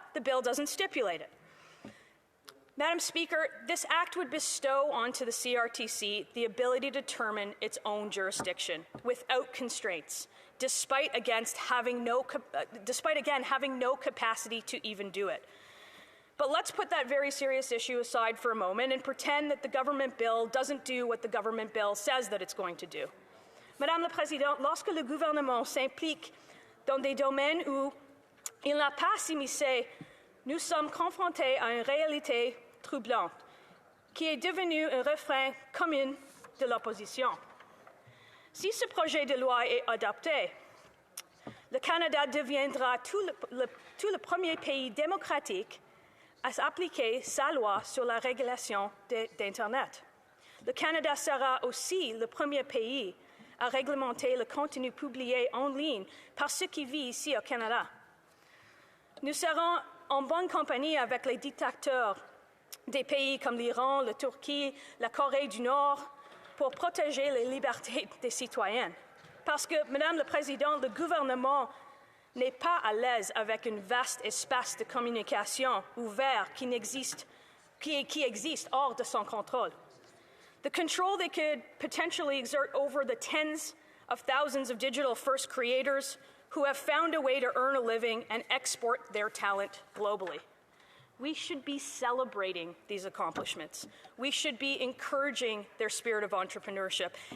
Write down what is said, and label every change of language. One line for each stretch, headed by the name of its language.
English: The bill doesn't stipulate it. Madam Speaker, this act would bestow onto the CRTC the ability to determine its own jurisdiction without constraints, despite again having no capacity to even do it. But let's put that very serious issue aside for a moment and pretend that the government bill doesn't do what the government bill says that it's going to do.
French: Madame la Présidente, lorsque le gouvernement s'implique dans des domaines où il n'a pas s'immiscer, nous sommes confrontés à une réalité troublante, qui est devenue un refrain commun de l'opposition. Si ce projet de loi est adopté, le Canada deviendra tout le premier pays démocratique à appliquer sa loi sur la régulation d'Internet. Le Canada sera aussi le premier pays à réglementer le contenu publié en ligne par ceux qui vivent ici au Canada. Nous serons en bonne compagnie avec les dictateurs des pays comme l'Iran, la Turquie, la Corée du Nord pour protéger les libertés des citoyens. Parce que, Madame la Présidente, le gouvernement n'est pas à l'aise avec un vaste espace de communication ouvert qui existe hors de son contrôle.
English: The control they could potentially exert over the tens of thousands of digital-first creators who have found a way to earn a living and export their talent globally. We should be celebrating these accomplishments. We should be encouraging their spirit of entrepreneurship.